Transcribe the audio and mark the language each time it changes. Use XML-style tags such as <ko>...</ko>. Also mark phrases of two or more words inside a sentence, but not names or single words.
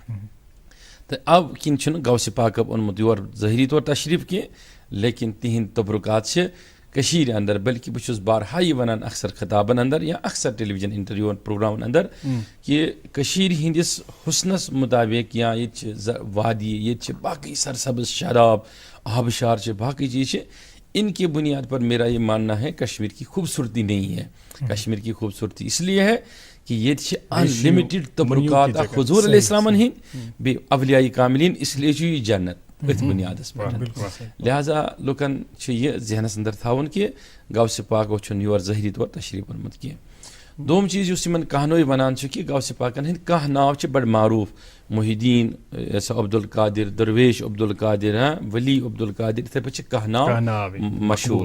<ks>تہٕ اَوٕ کِنۍ چھُنہٕ غوث پاکو اوٚنمُت یور ظٲہری طور تشریٖف کینٛہہ لیکن تِہنٛدۍ تبرُکات چھِ کٔشیٖرِ انٛدر بٔلکہِ بہٕ چھُس بارہا یہِ ونان اکثر خطابن انٛدر یا اکثر</ks> <en>television interviews</en> <ks>پروگرامن انٛدر کہِ کٔشیٖرِ ہِنٛدِس حُسنس مُطابق یا ییٚتہِ چھِ وادی ییٚتہِ چھِ باقٕے سرسبٕز شاداب آبہٕ شار چھِ باقٕے چیٖز چھِ</ks> <ur>اِنکہِ بُنیاد پر میرا یہِ ماننا ہے کشمیٖر کی خوٗبصوٗرتی نہیں ہے. کشمیٖر کی خوٗبصوٗرتی اس لیے ہے</ur> <ks>کہِ ییٚتہِ چھِ انلِمِٹِڈ تبرُکات اکھ حضوٗر علیہ السلامن ہٕنٛدۍ بیٚیہِ اولیایہِ کاملیٖن</ks> <ur>اس لیے</ur> <ks>چھُ یہِ جنت أتھۍ بُنیادس پٮ۪ٹھ. لہٰذا لُکن چھُ یہِ ذہنس انٛدر تھاوُن کہِ غوث پاکو چھُنہٕ یور ظٲہری طور تشریٖف اوٚنمُت کینٛہہ. دوٚیُم چیٖز یُس یِمن کہنوے ونان چھُ کہِ غوث پاکن ہٕنٛدۍ کانٛہہ ناو چھِ بڑٕ معروٗف محی الدیٖن عبدالقادر درویش عبدالقادر ؤلی عبدالقادر یِتھٕے پٲٹھۍ چھِ کانٛہہ ناو مشہوٗر.</ks>